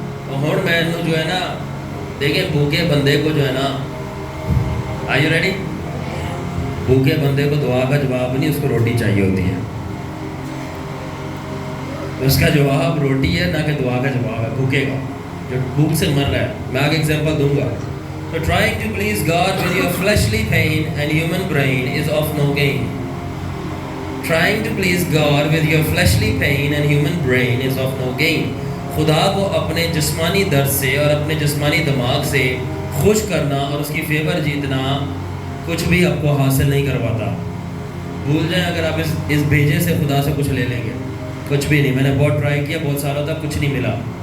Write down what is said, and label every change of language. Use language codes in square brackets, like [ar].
[ur] اور میں جو ہے نا دیکھیں بھوکے بندے کو جو ہے نا، [en] Are you ready? [ur] بھوکے بندے کو دعا کا جواب نہیں، اس کو روٹی چاہیے ہوتی ہے. اس کا جواب روٹی ہے، نہ کہ دعا کا جواب ہے بھوکے کا جو بھوک سے مر رہا ہے. میں آگے ایگزامپل دوں گا. [en] So trying to please God with your fleshly pain and human brain is of no gain. Trying to please God with your fleshly pain and human brain is of no gain. [ur] خدا کو اپنے جسمانی درد سے اور اپنے جسمانی دماغ سے خوش کرنا اور اس کی فیور جیتنا کچھ بھی آپ کو حاصل نہیں کرواتا. بھول جائیں اگر آپ اس بھیجے سے خدا سے کچھ لے لیں گے، کچھ بھی نہیں. میں نے بہت ٹرائی کیا، بہت سالوں تک کچھ نہیں ملا.